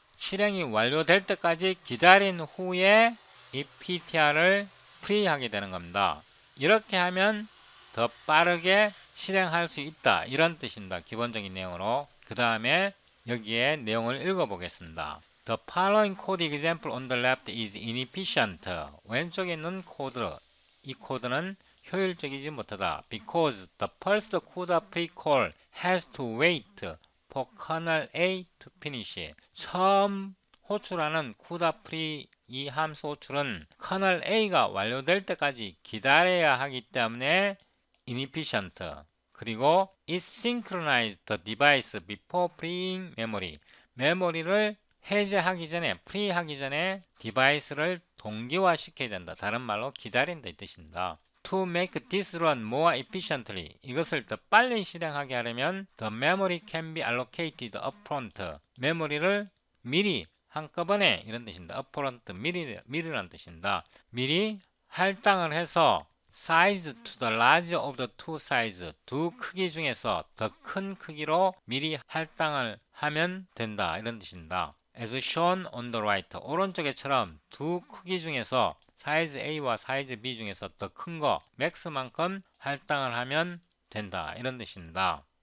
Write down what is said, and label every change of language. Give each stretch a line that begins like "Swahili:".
Korean: 실행이 완료될 때까지 기다린 후에 이 PTR을 프리하게 되는 겁니다. 이렇게 하면 더 빠르게 실행할 수 있다, 이런 뜻입니다. 기본적인 내용으로. 그 다음에 여기에 내용을 읽어보겠습니다.
English: The following code example on the left is inefficient.
Korean: 왼쪽에 있는 코드, 이 코드는 효율적이지 못하다.
English: Because the first CUDA pre-call has to wait for kernel A to finish.
Korean: 처음 호출하는 CUDA pre 이 함수 호출은 kernel A가 완료될 때까지 기다려야 하기 때문에 inefficient.
English: 그리고 it synchronized the device before freeing memory.
Korean: 메모리를 해제하기 전에, 프리하기 전에 디바이스를 동기화 시켜야 된다. 다른 말로 기다린다, 이 뜻입니다.
English: To make this run more efficiently.
Korean: 이것을 더 빨리 실행하게 하려면
English: the memory can be allocated upfront.
Korean: 메모리를 미리 한꺼번에, 이런 뜻입니다. upfront, 미리라는 뜻입니다. 미리 할당을 해서
English: size to the larger of the two size.
Korean: 두 크기 중에서 더 큰 크기로 미리 할당을 하면 된다, 이런 뜻입니다.
English: As shown on the right.
Korean: 오른쪽에처럼 두 크기 중에서 사이즈 A와 사이즈 B 중에서 더 큰 거, 맥스만큼 할당을 하면 된다, 이런 뜻입니다.